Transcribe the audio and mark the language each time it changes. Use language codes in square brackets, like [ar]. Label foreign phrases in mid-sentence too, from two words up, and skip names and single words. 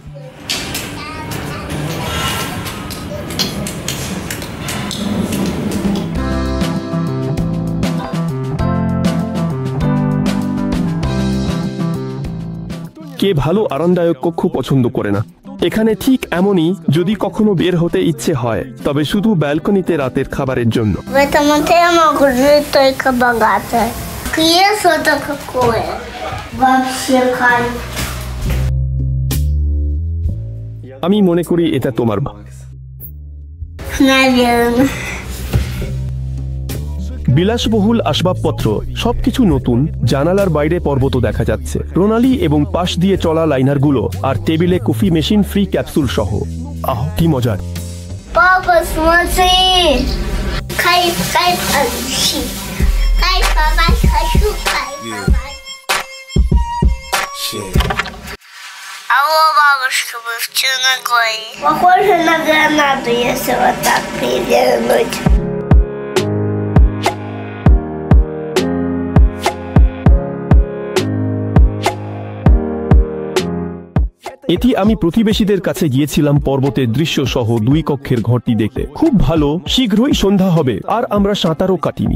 [bn] কে ভালো আরামদায়ক কক্ষ পছন্দ করে না? এখানে ঠিক এমনই, যদি কখনো বের হতে ইচ্ছে হয় তবে শুধু ব্যালকনিতে রাতের খাবারের জন্য। [ru] В этом отеле могут жить только богатые. Кресло-то какое? Вообще кайф. [bn] আমি মনে করি এটা তোমার। [ru] Наверное. [bn] বিলাসবহুল আসবাবপত্র, সবকিছু নতুন। জানালার বাইরে পর্বত দেখা যাচ্ছে, প্রণালী এবং পাশ দিয়ে চলা লাইনারগুলো, আর টেবিলে [en] coffee machine [bn] ফ্রি ক্যাপসুল সহ। কি মজার! [ru] Папа, смотри! Кайф, кайф, кайфовать хочу, кайфовать. Алло, бабушка, вы в Черногории. Похоже на гранату, если вот так перевернуть. [bn] এটি আমি প্রতিবেশীদের কাছে গিয়েছিলাম পর্বতের দৃশ্য সহ 2 কক্ষের ঘরটি দেখতে। খুব ভালো, শীঘ্রই সন্ধ্যা হবে আর আমরা সাঁতারও কাটিনি।